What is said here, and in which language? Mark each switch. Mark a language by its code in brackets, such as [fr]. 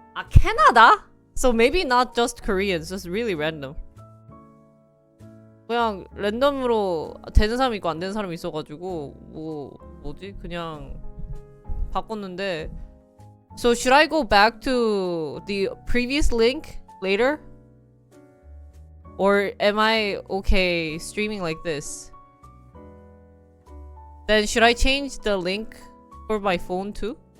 [en] Canada? So maybe not just Koreans, just really random. [ko] 그냥 랜덤으로 되는 사람이 있고 안 되는 사람이 있어가지고 뭐지? 그냥 바꿨는데. [en] So should I go back to the previous link later? Or am I okay streaming like this? Then should I change the link for my phone too?